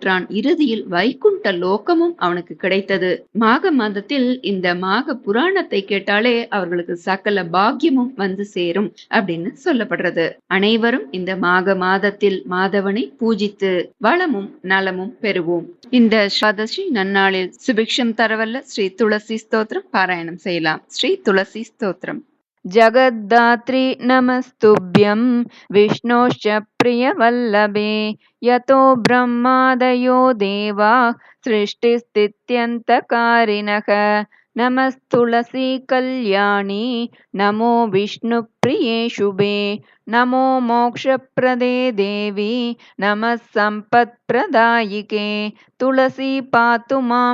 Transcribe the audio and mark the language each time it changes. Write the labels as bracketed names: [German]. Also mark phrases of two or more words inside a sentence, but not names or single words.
[Tamil] இறுதியில் வைகுண்ட லோகமும் அவனுக்கு கிடைத்தது. மாக மாதத்தில் இந்த மாக புராணத்தை கேட்டாலே அவர்களுக்கு சகல பாக்கியமும் வந்து சேரும் அப்படின்னு சொல்லப்படுறது. அனைவரும் இந்த மாக மாதத்தில் மாதவனை பூஜித்து வளமும் நலமும் பெறுவோம். இந்த துவாதசி நன்னாளில் சுபிக்ஷம் தரவல்ல ஸ்ரீ துளசி ஸ்தோத்திரம் பாராயணம் செய்யலாம். ஸ்ரீ துளசி ஸ்தோத்திரம். [Sanskrit] जगद्धात्री नमस्तुभ्यं विष्णोश्च प्रियवल्लभे यतो ब्रह्मादयो देवा सृष्टिस्थित्यन्तकारिणः नमस्तुलसी कल्याणी नमो विष्णुप्रिये शुभे नमो मोक्षप्रदे देवी नमः सम्पत्प्रदायिके तुलसी पातु मां